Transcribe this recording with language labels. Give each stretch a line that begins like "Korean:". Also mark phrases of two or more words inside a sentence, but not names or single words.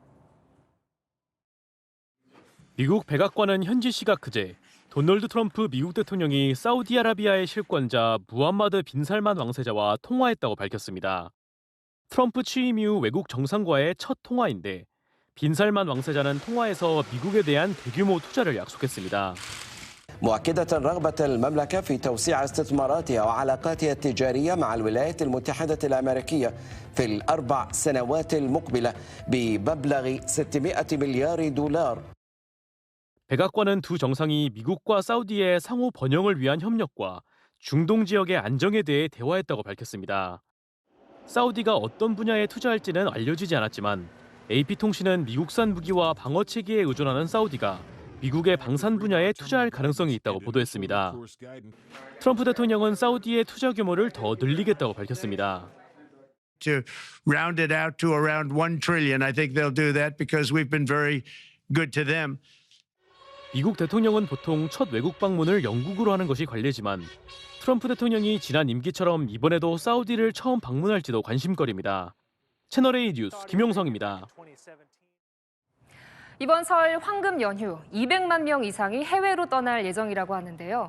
Korean: 미국 백악관은 현지 시각 그제 도널드 트럼프 미국 대통령이 사우디아라비아의 실권자 무함마드 빈살만 왕세자와 통화했다고 밝혔습니다. 트럼프 취임 이후 외국 정상과의 첫 통화인데 빈살만 왕세자는 통화에서 미국에 대한 대규모 투자를 약속했습니다.
Arabic: مؤكدة رغبة المملكة في توسيع استثماراتها وعلاقاتها التجارية مع الولايات المتحدة الأمريكية في ال4 سنوات المقبلة بمبلغ 600 مليار دولار.
Korean: 백악관은 두 정상이 미국과 사우디의 상호 번영을 위한 협력과 중동 지역의 안정에 대해 대화했다고 밝혔습니다. 사우디가 어떤 분야에 투자할지는 알려지지 않았지만 AP통신은 미국산 무기와 방어 체계에 의존하는 사우디가 미국의 방산 분야에 투자할 가능성이 있다고 보도했습니다. 트럼프 대통령은 사우디의 투자 규모를 더 늘리겠다고 밝혔습니다.
English: To round it out to around 1 trillion. I think they'll do that because we've been very good to them.
Korean: 미국 대통령은 보통 첫 외국 방문을 영국으로 하는 것이 관례지만 트럼프 대통령이 지난 임기처럼 이번에도 사우디를 처음 방문할지도 관심거리입니다. 채널A 뉴스 김용성입니다. 이번 설 황금 연휴 200만 명 이상이 해외로 떠날 예정이라고 하는데요.